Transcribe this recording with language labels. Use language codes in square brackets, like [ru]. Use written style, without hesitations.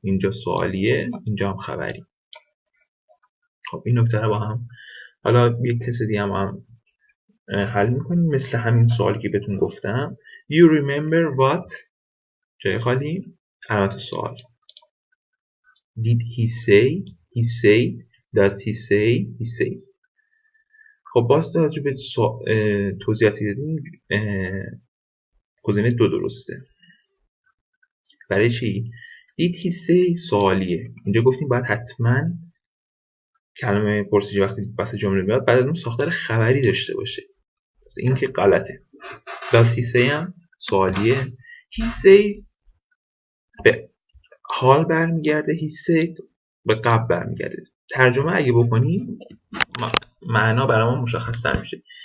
[fa] اینجا سوالیه، اینجا هم خبری. خب این نکته رو با هم حالا یک تست دیگه هم حل میکنیم مثل همین سوالی که بهتون گفتم. [en] You remember what [fa] جای خالی علامت سوال. [en] Did he say he said does he say he says. [fa] خب باز توجه به توضیحاتی دادیم گزینه 2 درسته. برای چی؟ [en] Did he say [fa] سوالیه. اینجا گفتیم باید حتما کلمه پرسشی وقتی وسط جمله میاد بعد از اون ساختار خبری داشته باشه. پس این که غلطه. [en] does he say [fa] هم سوالیه. [en] he says [fa] به حال برمیگرده، [en] he said [fa] به قبل برمیگرده. ترجمه اگه بکنیم معنا برای ما مشخص تر میشه.